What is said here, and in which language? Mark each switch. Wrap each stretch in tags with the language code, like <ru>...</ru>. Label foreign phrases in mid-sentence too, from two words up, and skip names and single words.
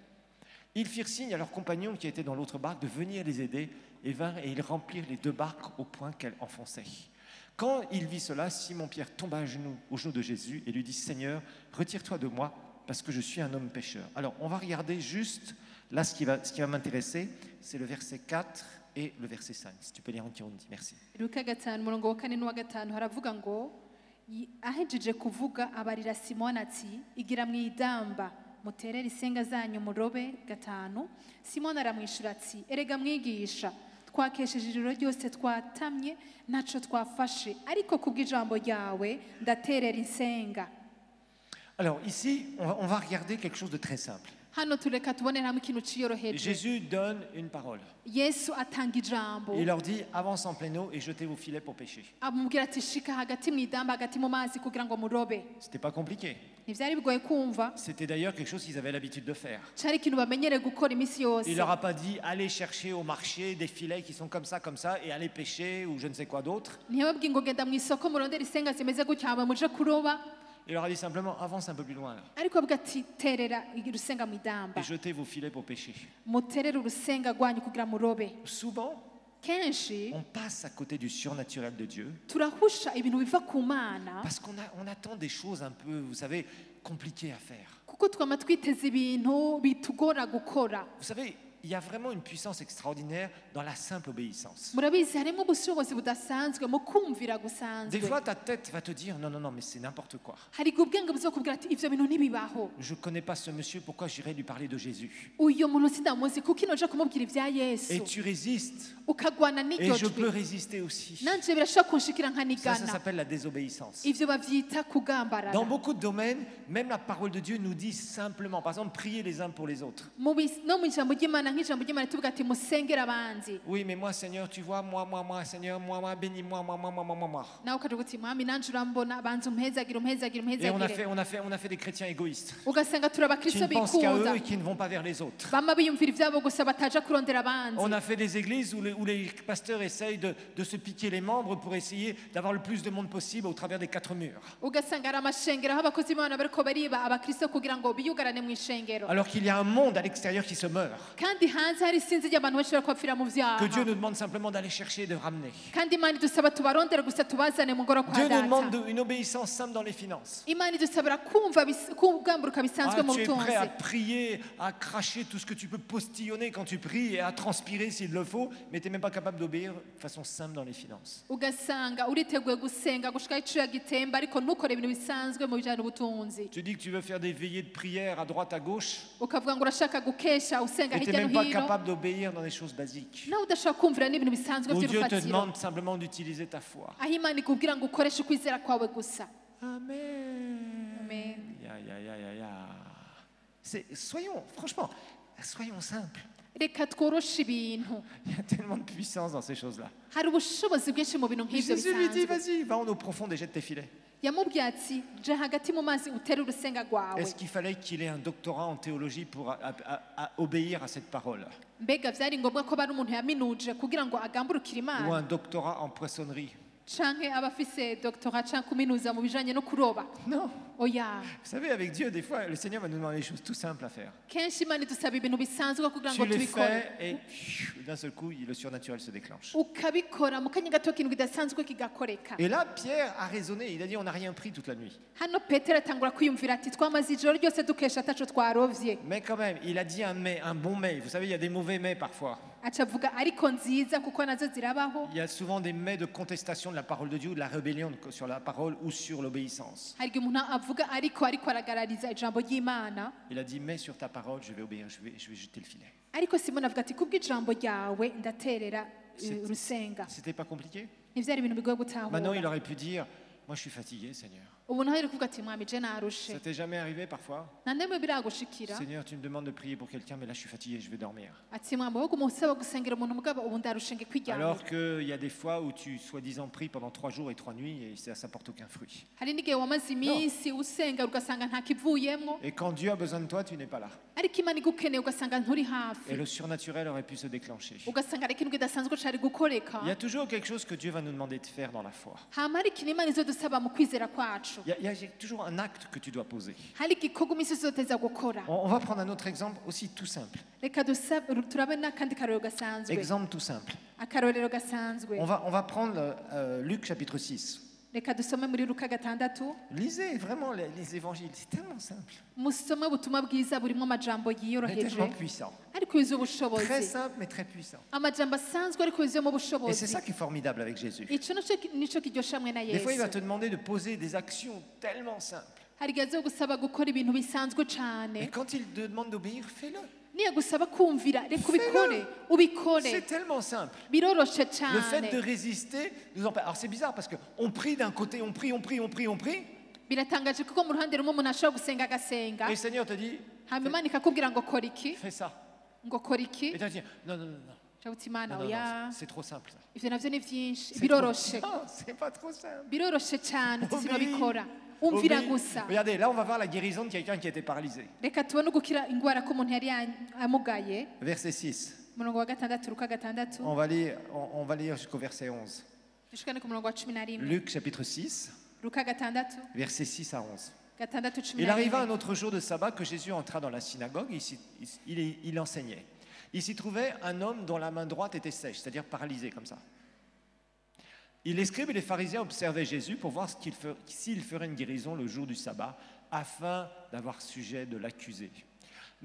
<fr>Ils firent signe à leurs compagnons qui étaient dans l'autre barque de venir les aider et vinrent et ils remplirent les 2 barques au point qu'elles enfonçaient. Quand il vit cela, Simon-Pierre tomba à genoux, aux genoux de Jésus et lui dit, « Seigneur, retire-toi de moi parce que je suis un homme pécheur. » Alors, on va regarder juste, là, ce qui va m'intéresser, c'est le verset 4 et le verset 5. Si tu peux lire en Kirundi, merci.</fr> <rn>Luka 5 umurongo wa 4 n'uwa 5 haravuga ngo ahejeje kuvuga abarira Simoni ati igira mwidamba muterere isenga zanyu murobe 5. Simoni aramwishura ati erega mwigisha twakesheje ijoro ryose twatamye ntaco twafashe ariko kubw'ijambo ryawe ndaterera insenga.</rn> <fr>Alors ici, on va regarder quelque chose de très simple.</fr> <rn>Hano tureka tubonera hamwe ikintu ciyoroheje.</rn> <fr>Jésus donne une parole.</fr> <rn>Yesu atanga ijambo.</rn> <fr>Il leur dit, avance en pleine eau et jetez vos filets pour pêcher.</fr> <rn>Amubwira ati shika hagati mwidamba hagati mu mazi kugira ngo murobe.</rn> <fr>C'était pas compliqué.</fr> <rn>Ntivyari bigoye kumva.</rn> <fr>C'était d'ailleurs quelque chose qu'ils avaient l'habitude de faire.</fr> <rn>Cari ikintu bamenyereye gukora imisi yose.</rn> <fr>Il leur a pas dit, allez chercher au marché des filets qui sont comme ça, et allez pêcher ou je ne sais quoi d'autre.</fr> <rn>Ntiyababwiye ngo genda mu isoko murondera isenga zimeze gutya hama muje kuroba.</rn> <fr>Il leur a dit simplement, avance un peu plus loin là.</fr> <rn>Ariko avuga ati terera urusenga mwidamba.</rn> <fr>Et jetez vos filets pour pêcher.</fr> <rn>Muterere urusenga rwanyu kugira murobe.</rn> <fr>Souvent,</fr> <rn>Kenshi</rn> <fr>on passe à côté du surnaturel de Dieu</fr> <rn>turahusha ibintu biva ku Mana</rn> <fr>parce qu'on attend des choses un peu, vous savez, compliquées à faire.</fr> <rn>kuko twama twiteze ibintu bitugora gukora.</rn> <fr>Vous savez, il y a vraiment une puissance extraordinaire dans la simple obéissance.</fr> <rn>murabizi harimo ubushobozi budasanzwe mu kumvira</rn> <fr>Des</fr> <rn>gusanzwe</rn> <fr>fois, ta tête va te dire non, non, non, mais c'est n'importe quoi.</fr> <rn>hari igihe ubwenge buzokubwira ati ivyo bintu ntibibaho</rn> <fr>Je ne connais pas ce monsieur, pourquoi j'irai lui parler de Jésus?</fr> <rn>uyo muntu sindamuzi kuko inoja kumubwira ivya</rn> <fr>Et</fr> <rn>yesu</rn> <fr>tu résistes.</fr> <rn>ukagwana</rn> <fr>Et</fr> <rn>n'iryo</rn> <fr>je peux</fr> <rn>jwi</rn> <fr>résister aussi.</fr> <rn>nanje birashobora kunshikira</rn> <fr>Ça</fr> <rn>nkanigana</rn> <fr>s'appelle la désobéissance.</fr> <rn>ivyo bavyita kugambarara</rn> <fr>Dans beaucoup de domaines, même la parole de Dieu nous dit simplement, par exemple, priez les uns pour les autres.</fr> <rn>no mu ijambo ry'imana nk'ijambo ry'imana tuvuga ati musengere abanzi</rn> <fr>Oui, mais moi, Seigneur, tu vois, moi, Seigneur, moi, bénis-moi, moi.</fr> <rn>nawe ukavuga uti mwami nanje urambona banza umpezagire</rn> <fr>Et on a fait des chrétiens égoïstes</fr> <rn>ugasanga turi</rn> <fr>qui</fr> <rn>abakristo</rn> <fr>ne pensent qu'à eux</fr> <rn>bikunda</rn> <fr>et qui ne vont pas vers les autres.</fr> <rn>bama biyumvira ivyabo gusa bataja kurondera abanzi</rn> <fr>On a fait des églises où les pasteurs essayent de se piquer les membres pour essayer d'avoir le plus de monde possible au travers des 4 murs.</fr> <rn>ugasanga ari amashengero aho abakozi b'imana bariko bariba abakristo kugira ngo biyugarane mu ishengero</rn> <fr>Alors qu'il y a un monde à l'extérieur qui se meurt,</fr> <rn>kandi hanze hari isinzi ry'abantu bashobora kubapfira mu</rn> <fr>que</fr> <rn>vyaha</rn> <fr>Dieu nous demande simplement d'aller chercher et de ramener.</fr> <rn>kandi imana idusaba tubarondere gusa tubazane mu ngoro kwa</rn> <fr>Dieu nous demande</fr> <rn>data</rn> <fr>une obéissance simple dans les finances.</fr> <rn>imana idusabira kumva kugamburuka bisanzwe mu</rn> <fr>Tu es</fr> <rn>butunzi</rn> <fr>prêt à prier, à cracher tout ce que tu peux postillonner quand tu pries et à transpirer s'il le faut, mais tu n'es même pas capable d'obéir de façon simple dans les finances.</fr> <rn>ugasanga uriteguye gusenga gushika icuya gitemba ariko ntukore ibintu bisanzwe mu bijyanye n'ubutunzi</rn> <fr>Tu dis que tu veux faire des veillées de prière à droite, à gauche,</fr> <rn>ukavuga ngo urashaka gukesha usenga</rn> <fr>et tu n'es</fr> <rn>hirya</rn> <fr>même</fr> <rn>no</rn> <fr>pas</fr> <rn>hino</rn> <fr>capable d'obéir dans des choses basiques.</fr> <rn>nawe udashobora kumvira n'ibintu bisanzwe</rn> <fr>Où Dieu te</fr> <rn>by'urufatiro</rn> <fr>demande simplement d'utiliser ta foi.</fr> <rn>aho imana ikubwira ngo ukoreshe ukwizera kwawe gusa</rn> <fr>Amen.</fr> <rn>Amen. Ya.</rn> <fr>Franchement, soyons simples.</fr> <rn>reka tworoshe ibintu</rn> <fr>Il y a tellement de puissance dans ces choses-là.</fr> <rn>hari ubushobozi bwinshi mu bintu nk'ibyo</rn> <fr>Jésus lui dit,</fr> <rn>bisanzwe</rn> <fr>vas-y, va en eau profonde et jette tes filets.</fr> <rn>yamubwiye ati je hagati mu mazi utere urusenga rwawe</rn> <fr>Est-ce qu'il fallait qu'il ait un doctorat en théologie pour à obéir à cette parole?</fr> <rn>mbega byari ngombwa ko bari umuntu yaminuje kugira ngo agamburukire</rn> <fr>Ou</fr> <rn>imana</rn> <fr>un doctorat en poissonnerie?</fr> <rn>canke aba afise doctorat canke kuminuza mu bijanye no kuroba</rn> <fr>Non.</fr> <rn>oya</rn> <fr>Vous savez, avec Dieu, des fois, le Seigneur va nous demander des choses tout simples à faire.</fr> <rn>kenshi imana idusaba ibintu bisanzwe kugira</rn> <fr>Tu</fr> <rn>ngo</rn> <fr>les</fr> <rn>tubikore</rn> <fr>fais et d'un seul coup, le surnaturel se déclenche.</fr> <rn>ukabikora mu kanya gato ikintu kidasanzwe kigakoreka</rn> <fr>Et là, Pierre a raisonné. Il a dit, on n'a rien pris toute la nuit.</fr> <rn>hano petero atangura kwiyumvira ati twamaze ijoro ryose dukesha ataco twarovye</rn> <fr>Mais quand même, il a dit un mais, un bon mais. Vous savez, il y a des mauvais mais parfois.</fr> <rn>aca avuga ariko nziza kuko nazo zirabaho</rn> <fr>Il y a souvent des mais de contestation de la parole de Dieu, ou de la rébellion sur la parole ou sur l'obéissance.</fr> <rn>hari igihe umuntu avuga ariko aragarariza ijambo ry'imana</rn> <fr>Il a dit, mais sur ta parole, je vais obéir, je vais jeter le filet.</fr> <rn>ariko simoni avuga ati kubw'ijambo ryawe ndaterera urusenga</rn> <fr>C'était pas compliqué?</fr> <rn>ntivyari ibintu bigoye</rn> <fr>Maintenant, il</fr> <rn>gutahura</rn> <fr>aurait pu dire, moi je suis fatigué, Seigneur.</fr> <rn>ubu naho rero kuvuga ati mwami je narushe</rn> <fr>Ça t'est jamais arrivé parfois?</fr> <rn>na ndemwe biragushikira</rn> <fr>Seigneur, tu me demandes de prier pour quelqu'un, mais là je suis fatigué, je vais dormir.</fr> <rn>ati mwami wowe umusaba gusengera umuntu mugabo ubu ndarushe nge kwiryamira</rn> <fr>Alors qu'il y a des fois où tu soi-disant pries pendant 3 jours et 3 nuits et ça porte aucun fruit.</fr> <rn>hari n'igihe wamaze iminsi usenga ugasanga nta kivuyemwo</rn> <fr>Et quand Dieu a besoin de toi, tu n'es pas là.</fr> <rn>ariko imana igukeneye ugasanga nturi</rn> <fr>Et</fr> <rn>hafi</rn> <fr>le surnaturel aurait pu se déclencher.</fr> <rn>ugasanga hari ikintu kidasanzwe cari gukoreka</rn> <fr>Il y a toujours quelque chose que Dieu va nous demander de faire dans la foi.</fr> <rn>hama hari ikintu imana izodusaba mu kwizera kwacu</rn> <fr>Il y a toujours un acte que tu dois poser.</fr> <rn>hari igikorwa iminsi izoteza gukora</rn> <fr>On va prendre un autre exemple aussi tout simple.</fr> <rn>reka turabe n'akandi karorero gasanzwe</rn> <fr>Exemple tout simple.</fr> <rn>akarorero gasanzwe</rn> <fr>On va prendre Luc chapitre 6.</fr> <rn>reka dusome muri luka 6</rn> <fr>Lisez vraiment les évangiles, c'est tellement simple,</fr> <rn>musome ubutumwa bwiza burimo amajambo</rn> <fr>mais</fr> <rn>yiyoroheje</rn> <fr>tellement puissant.</fr> <rn>ariko yuzuye</rn> <fr>Très</fr> <rn>ubushobozi</rn> <fr>simple, mais très puissant.</fr> <rn>amajambo asanzwe ariko yuzuyemo</rn> <fr>Et c'est</fr> <rn>ubushobozi</rn> <fr>ça qui est formidable avec Jésus.</fr> <rn>ico nico kiryosha hamwe na</rn> <fr>Des fois, il va</fr> <rn>yesu</rn> <fr>te demander de poser des actions tellement simples.</fr> <rn>hari igihe azogusaba gukora ibintu bisanzwe</rn> <fr>Et</fr> <rn>cane</rn> <fr>quand il te demande d'obéir, fais-le.</fr> <rn>niyagusaba kumvira reka ubikore ubikore</rn> <fr>C'est tellement simple.</fr> <rn>biroroshe</rn> <fr>Le fait de</fr> <rn>cane</rn> <fr>résister nous empêche. Alors c'est bizarre parce qu'on prie d'un côté, on prie.</fr> <rn>biratangaje kuko mu ruhande rumwe umuntu ashobora gusenga agasenga</rn> <fr>Et le Seigneur te dit,</fr> <rn>hama imana ikakubwira ngo kora iki</rn> <fr>fais ça.</fr> <rn>ngo kora iki</rn> <fr>Et tu vas dire, non,</fr> <rn>jabuti imana</rn> <fr>non,</fr> <rn>oya</rn> <fr>c'est trop simple ça.</fr> <rn>ivyo navyo ni vyinshi</rn> <fr>C'est</fr> <rn>biroroshe</rn> <fr>trop- Non, c'est pas trop simple.</fr> <rn>biroroshe cane</rn> <fr>Obéis.</fr> <rn>sinobikora umvira</rn> <fr>Obéis.</fr> <rn>gusa</rn> <fr>Regardez, là on va voir la guérison de quelqu'un qui était paralysé.</fr> <rn>reka tubone ugukira ingwara ko umuntu yari amugaye</rn> <fr>Verset 6.</fr> <rn>umurongo wa 6 luka 6</rn> <fr>On va lire jusqu'au verset 11.</fr> <rn>dushikane ku murongo wa 11</rn> <fr>Luc chapitre 6,</fr> <rn>luka 6</rn> <fr>versets 6 à 11.</fr> <rn>6</rn> <fr>Il arriva un autre jour de sabbat que Jésus entra dans la synagogue, il enseignait. Il s'y trouvait un homme dont la main droite était sèche, c'est-à-dire paralysée comme ça. Les scribes et les pharisiens observaient Jésus pour voir s'il ferait une guérison le jour du sabbat, afin d'avoir sujet de l'accuser.</fr>